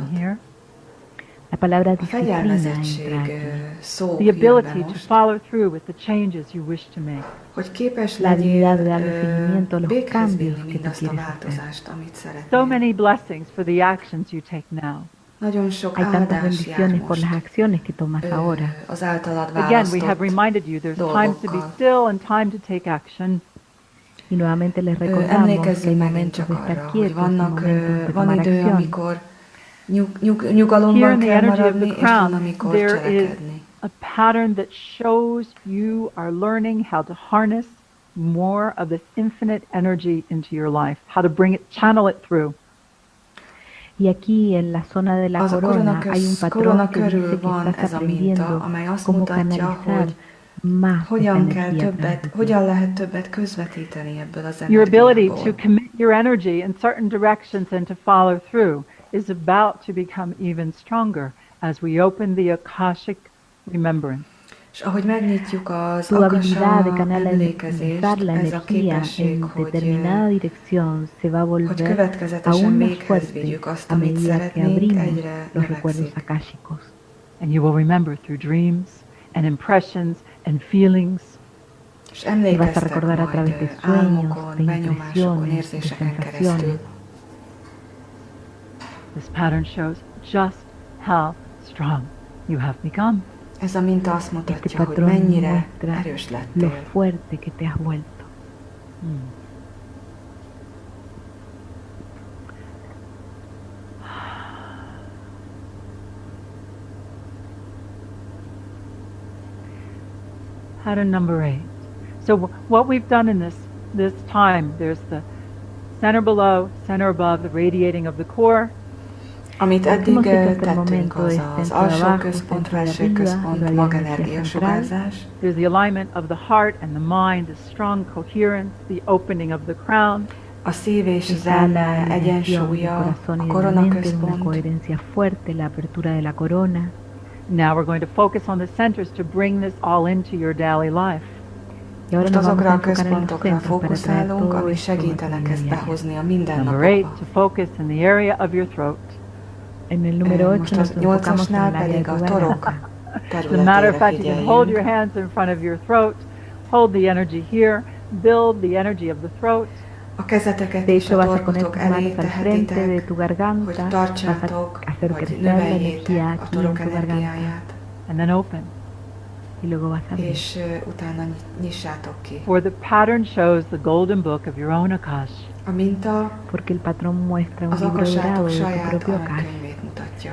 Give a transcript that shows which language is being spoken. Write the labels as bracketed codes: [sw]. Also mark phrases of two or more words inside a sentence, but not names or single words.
[hu] energiádat. [en] here. [es] La palabra [hu] A [es] disciplina [hu] fegyelmezettség [es] entra aquí. [hu] szó [en] The [hu] jön be [en] ability to [hu] most, [en] follow through with the changes you wish to make. [hu] hogy képes [es] La habilidad de darle [hu] legyél [es] seguimiento a los [hu] véghez [es] cambios [hu] vinni [es] que tú [hu] mindazt a [es] quieres hacer. [hu] változást, amit [en] So [hu] szeretnél. [en] many blessings for the actions you take now. [hu] Nagyon sok [es] Hay tantas [hu] áldás jár [es] bendiciones por las [hu] most [es] acciones que tomas ahora. [hu] az általad [en] Again, we have [hu] választott [en] reminded you there's times to be [hu] dolgokkal. [en] still and time to take action. [es] Y nuevamente les recordamos que [hu] Emlékezzünk [es] hay [hu] megint [es] momentos [hu] csak [es] de [hu] arra, [es] estar [hu] hogy [es] quietos y [hu] vannak, [es] momentos de [hu] van [es] tomar [hu] idő, [es] acción. [hu] amikor [en] Here [hu] nyugalomban [en] in the [hu] kell [en] energy of [hu] maradni, [en] the [hu] és van, [en] crown, [hu] amikor [en] there is [hu] cselekedni. [en] a pattern that shows you are learning how to harness more of this infinite energy into your life, how to bring it, channel it through. [es] Y aquí en la zona de la corona hay un patrón que dice que estás aprendiendo cómo canalizar más esa energía. [hu] Hogyan lehet többet közvetíteni ebből az [en] Your ability [hu] energiából. [en] to commit your energy in certain directions and to follow through is about to become even stronger as we open the Akashic remembrance. [hu] És ahogy megnyitjuk az [es] Tu habilidad de [hu] Akasa [es] canalizar [hu] emlékezést, [es] la [hu] ez a [es] energía [hu] képesség, [es] en [hu] hogy [es] determinada dirección se va a [hu] hogy [es] volver [hu] következetesen [es] aún más [hu] véghez [es] fuerte [hu] vigyük azt, [es] a [hu] amit [es] medida que [hu] szeretnénk, [es] abrimos [hu] egyre [es] los recuerdos [hu] növekszik. [es] akáshicos. [en] And you will remember through dreams and impressions and feelings. [hu] És [es] Y vas a [hu] emlékeztek [es] recordar a través de [hu] majd [es] sueños, [hu] álmokon, [es] de [hu] benyomásokon, [es] impresiones, de [hu] érzéseken [es] sensaciones. [hu] keresztül. [en] This pattern shows just how strong you have become. [hu] Ez a minta azt [es] Este [hu] mutatja, hogy [es] patrón [hu] mennyire [es] muestra [hu] erős [es] lo [hu] lettél. [es] fuerte que te has vuelto. [en] Pattern number 8. So what we've done in this time, there's the center below, center above, the radiating of the core. [hu] Amit eddig [es] Hemos hecho hasta el [hu] tettünk, [es] momento [hu] az [es] es [hu] az [es] centro [hu] alsó [es] abajo, [hu] központ, [es] centro de [hu] felső [es] arriba, [hu] központ, [es] la [hu] magenergia [es] energía central. [hu] sugárzás. [en] There's the alignment of the heart and the mind, the strong coherence, the opening of the crown. [hu] A szív és az [es] Está la [hu] elme [es] alineación del [hu] egyensúlya, [es] corazón [hu] a [es] y de la [hu] korona [es] mente, una [hu] központ. [es] coherencia fuerte, la apertura de la corona. [en] Now we're going to focus on the centers to bring this all into your daily life. [es] Y ahora [hu] Most [es] nos vamos [hu] azokra [es] a [hu] a [es] enfocar en los [hu] központokra [es] centros para traer [hu] fókuszálunk, [es] todo [hu] ami [es] esto a tu [hu] segítenek [es] vida [hu] ezt [es] diaria. [hu] behozni a [en] Number 8, [hu] mindennapokba. [en] to focus in the area of your throat. [es] En el número 8 [hu] Most [es] nos [hu] az [es] enfocamos en [hu] 8-asnál [es] el área de [hu] pedig [es] tu [hu] a [es] garganta. [hu] torok [en] As a matter of [hu] területére [en] fact, you can hold your [hu] figyeljünk. [en] hands in front of your throat, hold the energy here, build the energy of the throat. [hu] A kezeteket [es] De [hu] is [es] hecho, [hu] a [es] vas a poner [hu] torkotok [es] tus [hu] elé [es] manos al frente de [hu] tehetitek, [es] tu garganta, [hu] hogy [es] vas [hu] tartsátok, [es] a hacer [hu] vagy [es] crecer la [hu] növeljétek [es] energía [hu] a [es] aquí en [hu] torok [es] tu garganta [hu] energiáját, [en] And then open. [es] y luego vas a abrir. [hu] és utána nyissátok ki. [en] For the pattern shows the golden book of your own Akash. [es] porque el patrón muestra un libro dorado de tu propio Akasa.